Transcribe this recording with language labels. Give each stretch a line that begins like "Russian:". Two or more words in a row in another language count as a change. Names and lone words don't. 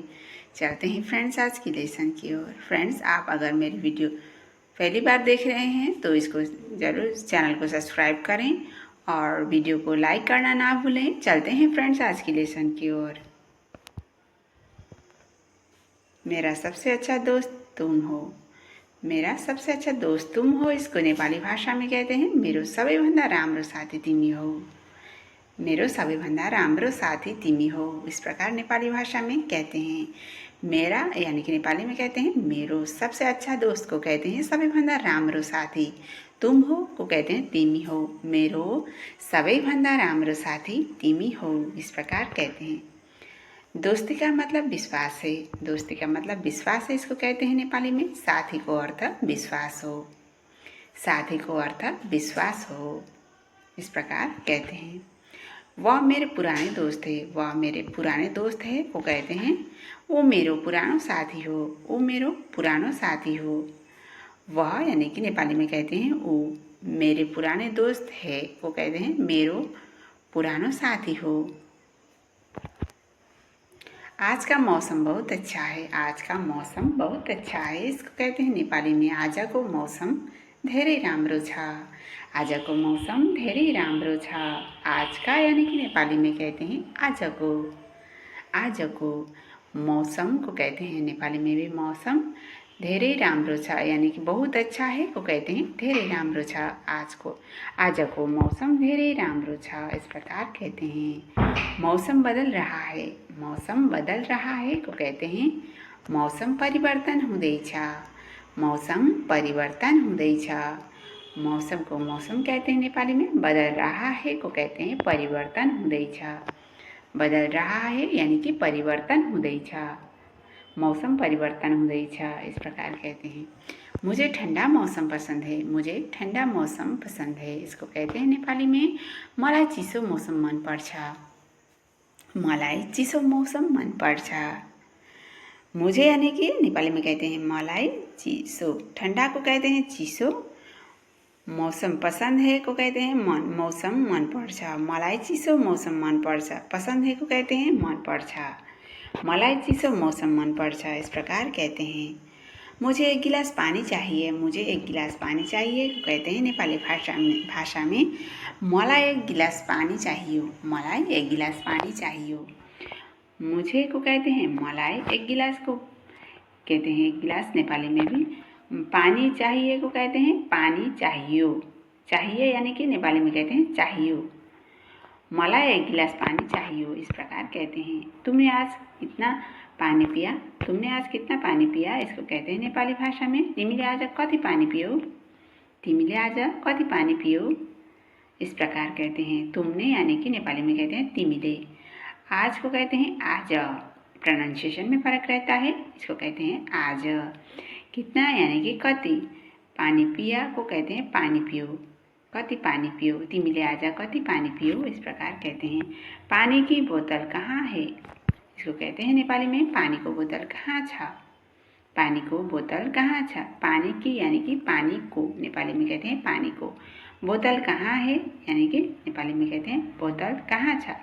Hindi: चलते हैं फ्रेंड्स आज की लेसन की ओर। फ्रेंड्स, आप अगर मेरी वीडियो पहली बार देख रहे हैं तो इसको ज़रूर चैनल को सब्सक्राइब करें और वीडियो को लाइक करना ना भूलें। चलते हैं फ्रेंड्स आज की लेसन की ओर। मेरा सबसे अच्छा दोस्त तुम हो। मेरा सबसे अच्छा दोस्त तुम हो, इसको नेपाली भाषा में कहते हैं
Nepali: मेरो सबैभन्दा राम्रो साथी तिमी हो। मेरो सबैभन्दा राम्रो साथी तिमी हो,
Hindi: इस प्रकार नेपाली भाषा में कहते हैं। मेरा यानी कि नेपाली में कहते हैं मेरो सबसे अच्छा दोस्त को कहते हैं
Nepali: सबैभन्दा राम्रो साथी।
Hindi: तुम हो को कहते हैं
Nepali: तिमी हो। मेरो सबैभन्दा राम्रो साथी तिमी हो,
Hindi: इस प्रकार कहते हैं। दोस्ती का मतलब विश्वास है। दोस्ती का मतलब विश्वास है, इसको कहते हैं नेपाली में
Nepali: साथी को अर्थ विश्वास हो। साथी को अर्थ विश्वास हो,
Hindi: इस प्रकार कहते हैं। वह मेरे पुराने दोस्त है। वह मेरे पुराने दोस्त है को कहते हैं
Nepali: वो मेरो पुरानो साथी हो। वो मेरो पुरानो साथी हो।
Hindi: वह यानी कि नेपाली में कहते हैं वो मेरे पुराने दोस्त है को कहते हैं
Nepali: मेरो पुरानो साथी हो।
Hindi: आज का मौसम बहुत अच्छा है। आज का मौसम बहुत अच्छा है, इसको कहते हैं नेपाली में
Nepali: आजको मौसम धेरै राम्रो छ। आजको मौसम धेरै राम्रो छ।
Hindi: आज का यानी कि नेपाली में कहते हैं आजको।
Nepali: आजको मौसम
Hindi: को कहते हैं नेपाली में भी
Nepali: मौसम धेरै राम्रो छ
Hindi: यानी कि बहुत अच्छा है को कहते हैं
Nepali: धेरै राम्रो छ। आज को आजको मौसम धेरै राम्रो छ,
Hindi: इस प्रकार कहते हैं। मौसम बदल रहा है। मौसम बदल रहा है को कहते हैं
Nepali: मौसम परिवर्तन हुँदैछ। मौसम परिवर्तन हुँदैछ।
Hindi: मौसम को मौसम कहते हैं नेपाली में। बदल रहा है को कहते हैं
Nepali: परिवर्तन हुँदैछ।
Hindi: बदल रहा है यानी कि
Nepali: परिवर्तन हुँदैछ। मौसम परिवर्तन हुँदैछ,
Hindi: इस प्रकार कहते हैं। मुझे ठंडा मौसम पसंद है। मुझे ठंडा मौसम पसंद है, इसको कहते हैं नेपाली में
Nepali: मलाई चिसो मौसम मन पर्छ। मलाई चिसो मौसम मन पर्छ।
Hindi: मुझे यानी कि नेपाली में कहते हैं
Nepali: मलाई चिसो।
Hindi: ठंडा को कहते हैं चिसो। मौसम पसंद है को कहते हैं
Nepali: मौसम मन पर्छ। मलाई चिसो मौसम मन पर्छ।
Hindi: पसंद है को कहते हैं
Nepali: मन पर्छ। मलाई चिसो मौसम मन पर्छ,
Hindi: इस प्रकार कहते हैं। मुझे एक गिलास पानी चाहिए। मुझे एक गिलास पानी चाहिए को कहते हैं नेपाली भाषा में
Nepali: मलाई एक गिलास पानी चाहिए। मलाई एक गिलास पानी चाहिए।
Hindi: मुझे को कहते हैं मलाई। एक गिलास को कहते हैं एक गिलास नेपाली में भी। पानी चाहिए को कहते हैं पानी चाहिए। चाहिए यानी कि नेपाली में कहते हैं चाहिए।
Nepali: मलाई एक गिलास पानी चाहिए,
Hindi: इस प्रकार कहते हैं। तुमने आज कितना पानी पिया। तुमने आज कितना पानी पिया, इसको कहते हैं नेपाली भाषा में
Nepali: तिमीले आज कति पानी पियो। तिमीले आज कति पानी पियो,
Hindi: इस प्रकार कहते हैं। तुमने यानी कि नेपाली में कहते हैं तिमीले। आज को कहते हैं आज। प्रोनाउंसिएशन में फर्क रहता है, इसको कहते हैं आज। कितना यानी कि कति। पानी पिया को कहते हैं
Nepali: पानी पियो। कति पानी पियो। तिमीले आज कति पानी पियो,
Hindi: इस प्रकार कहते हैं। पानी की बोतल कहाँ है, इसको कहते हैं नेपाली में
Nepali: पानी को बोतल कहाँ छ। पानी को बोतल कहाँ छ।
Hindi: पानी की यानी कि पानी को नेपाली में कहते हैं पानी को। बोतल कहाँ है यानी कि नेपाली में कहते हैं
Nepali: बोतल कहाँ छ।